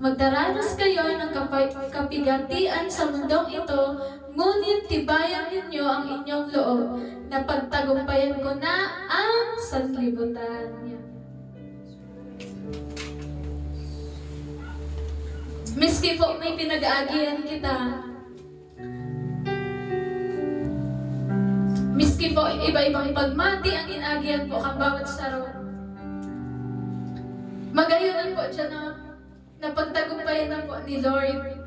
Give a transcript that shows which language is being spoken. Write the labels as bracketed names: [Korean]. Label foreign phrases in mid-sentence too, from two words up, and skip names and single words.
[Filipino] Magdaranas kayo ng kapigatian sa mundong ito, ngunit tibayan ninyo ang inyong loob na pagtagumpayan ko na ang sanlibutan. [Bikol] Miski po may pinag-aagihan kita, miski po iba-ibang pagmati ang inagihan po kang bawat saro. Magayunan po siya na pagtagumpayan na po ni Lord.